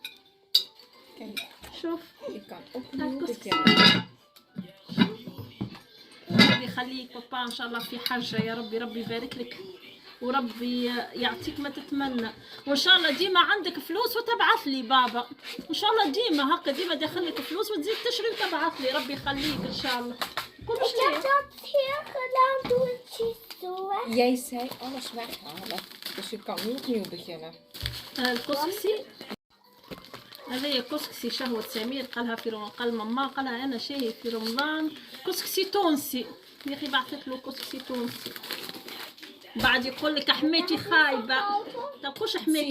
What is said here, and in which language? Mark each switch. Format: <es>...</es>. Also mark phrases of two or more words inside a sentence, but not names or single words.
<ar>شوف ربي يخليك بابا ان شاء الله في حاجه، يا ربي ربي يبارك لك وربي يعطيك ما تتمنى، وان شاء الله ديما عندك فلوس وتبعث لي بابا، ان شاء الله ديما هكا ديما داخل لك فلوس وتزيد تشري وتبعث لي، ربي يخليك ان شاء الله. كل شيء</ar> <nl>Jij zei alles weghalen, dus je kan nu opnieuw beginnen.</nl> <ar>الكسكسي هذه كسكسي شهوة سمير، قالها في رمضان، قال ماما قالها أنا شاهي في رمضان كسكسي تونسي، يا أخي بعثت له كسكسي تونسي، بعد يقول لك حماتي خايبة، تبقوش حماتي</ar>